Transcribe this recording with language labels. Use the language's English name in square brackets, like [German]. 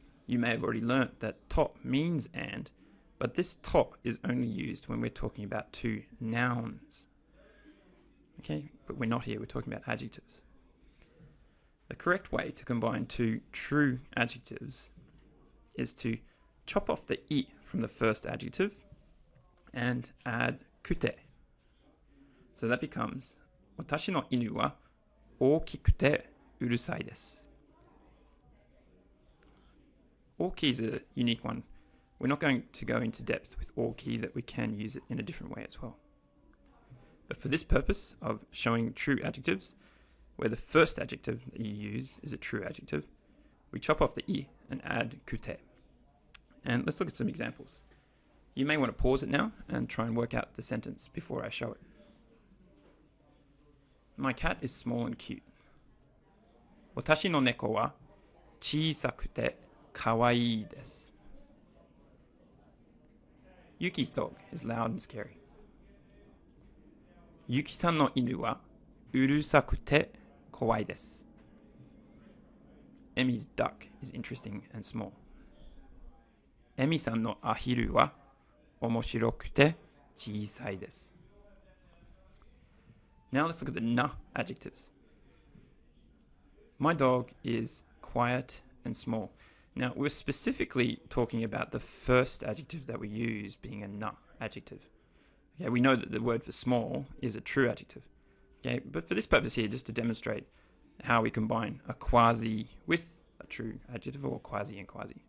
[English] You may have already learnt that to means and, but this to is only used when we're talking about two nouns. Okay, but we're not here, we're talking about adjectives. The correct way to combine two true adjectives is to chop off the I from the first adjective and add kute. So that becomes [Japanese] 私の犬は大きくてうるさいです。 [English] All-key is a unique one. We're not going to go into depth with all-key, that we can use it in a different way as well. But for this purpose of showing true adjectives, where the first adjective that you use is a true adjective, we chop off the I and add kute. And let's look at some examples. You may want to pause it now and try and work out the sentence before I show it. My cat is small and cute. [Japanese] 私の猫は小さくてかわいいです。 [English] Yuki's dog is loud and scary. [Japanese] ゆきさんの犬はうるさくて怖いです。 [English] Emmy's duck is interesting and small. [Japanese] エミさんのアヒルは面白くて小さいです。 [English] Now let's look at the na adjectives. My dog is quiet and small. Now, we're specifically talking about the first adjective that we use being a na adjective. Okay, we know that the word for small is a true adjective. Okay, but for this purpose here, just to demonstrate how we combine a quasi with a true adjective, or quasi and quasi.